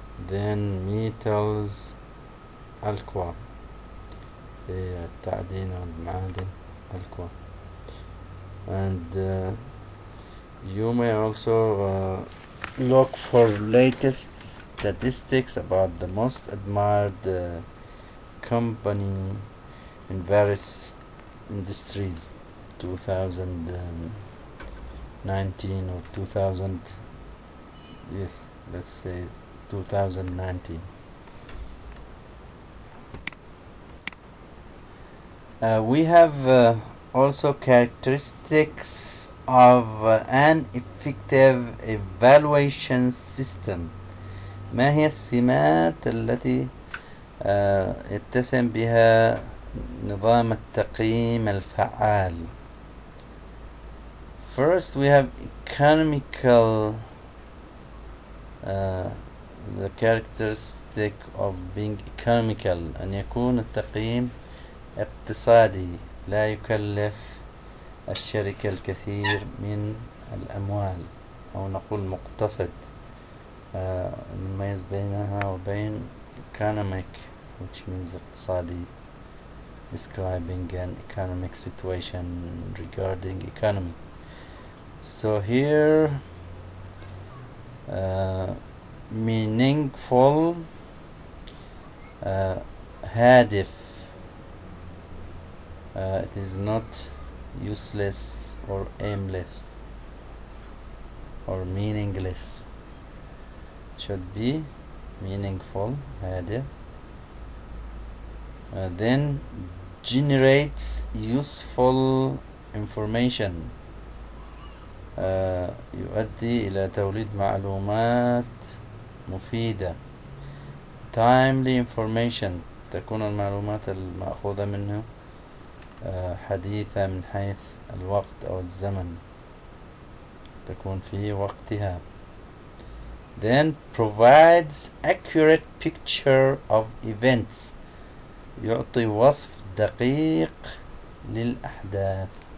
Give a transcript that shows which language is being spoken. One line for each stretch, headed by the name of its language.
English: then metals,
Arabic: الكوا في التعدين والمعادن، الكوا.
English: and you may also look for latest statistics about the most admired company in various industries 2019 or 2000, yes, let's say 2019. We have also characteristics of an effective evaluation system.
Arabic: ما هي السمات التي يتسم بها نظام التقييم الفعال؟
English: First we have economical, the characteristic of being economical،
Arabic: أن يكون التقييم اقتصادي، لا يكلف الشركة الكثير من الأموال، أو نقول مقتصد. نميز بينها وبين
English: economic, which means
Arabic: اقتصادي,
English: describing an economic situation regarding economy. So here meaningful,
Arabic: هادف,
English: it is not useless or aimless or meaningless. It should be meaningful,
Arabic: هادف.
English: Then generates useful information,
Arabic: يؤدي إلى توليد معلومات مفيدة.
English: timely information،
Arabic: تكون المعلومات المأخوذة منه حديثة من حيث الوقت أو الزمن، تكون في وقتها.
English: Then provides accurate picture of events،
Arabic: يعطي وصف دقيق للأحداث.